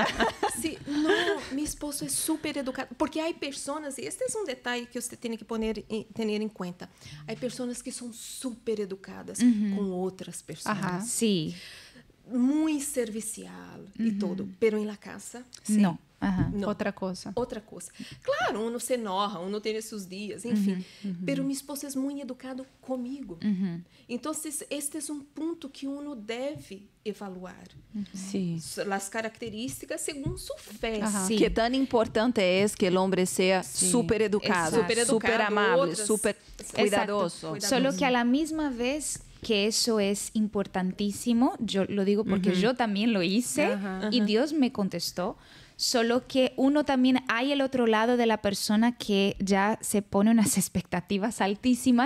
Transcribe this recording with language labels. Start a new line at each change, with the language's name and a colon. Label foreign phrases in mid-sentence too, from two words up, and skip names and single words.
Spanish: Sí, no, mi esposo es súper educado. Porque hay personas, y este es un detalle que usted tiene que tener en cuenta. Hay personas que son súper educadas con otras personas. Ajá. Sí. Muy servicial y todo. Pero en la casa, No. Ajá. no. Otra cosa.
Portuguese: Outra coisa.
Spanish: Claro, uno se enoja, uno
Portuguese: tem seus dias, enfim. Pero meu esposo é muito educado comigo. Então, este é um ponto que uno deve evaluar. Sí. As características segundo sua fé.
Spanish: Ajá. Sí. Que tan importante es que el hombre sea súper educado, Súper educado, súper amable, otras- súper cuidadoso. Exacto. Solo que a la misma vez que eso es importantísimo, yo lo digo porque yo también lo hice y Dios me contestó, solo que uno también hay el otro lado de la persona que ya se pone unas expectativas altísimas